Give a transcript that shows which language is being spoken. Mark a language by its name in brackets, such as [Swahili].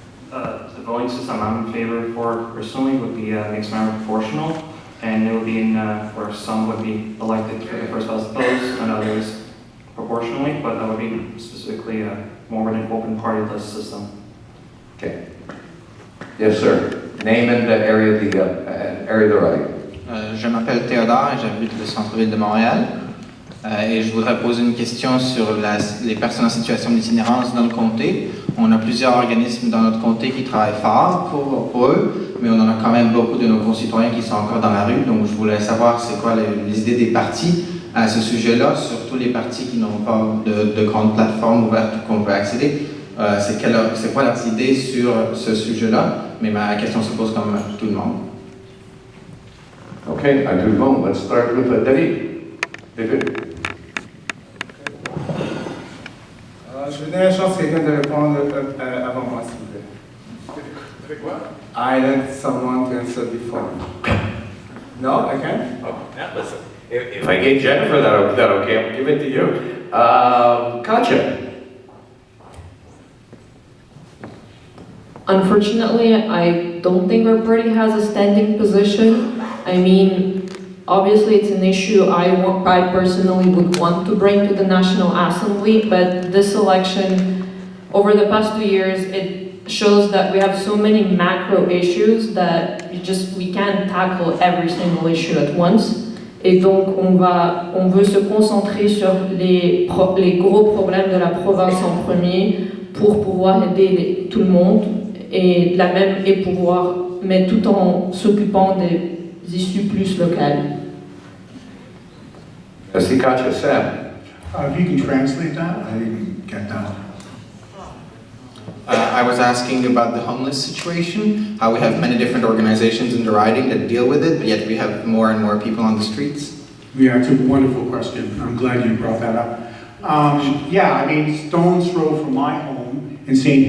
[English] The voting system I'm in favor for personally would be mixed member proportional, and it would be in where some would be elected for the first past the post and others proportionally, but that would be specifically more of an open party-less system. Okay. Yes, sir. Name and the area of the riding. [French] Je m'appelle Théodore et j'habite le centre-ville de Montréal. Et je voudrais poser une question sur les personnes en situation d'itinérance dans le comté. On a plusieurs organismes dans notre comté qui travaillent fort pour eux, mais on en a quand même beaucoup de nos concitoyens qui sont encore dans la rue. Donc je voulais savoir c'est quoi les idées des partis à ce sujet-là, surtout les partis qui n'ont pas de grande plateforme ouverte qu'on peut accéder. C'est quoi leurs idées sur ce sujet-là? Mais ma question se pose comme tout le monde. [English] Okay, [French] à tout le monde. [English] Let's start with David. [French] Je vais donner la chance à quelqu'un de répondre avant moi, s'il vous plaît. Avec quoi? [English] I let someone to answer before. No, I can't? Oh, yeah, listen. If I gave Jennifer that okay, I'll give it to you. Katya. Unfortunately, I don't think our party has a standing position. I mean, obviously it's an issue I personally would want to bring to the National Assembly, but this election, over the past 2 years, it shows that we have so many macro issues that we can't tackle every single issue at once. [French] Et donc, on veut se concentrer sur les gros problèmes de la province en premier pour pouvoir aider tout le monde et mais tout en s'occupant des issues plus locales. Merci, Katya. Sam. [English] If you can translate that, I didn't get that. I was asking about the homeless situation, how we have many different organizations in the riding that deal with it, but yet we have more and more people on the streets. Yeah, it's a wonderful question. I'm glad you brought that up. Yeah, I mean, stone's throw from my home in St.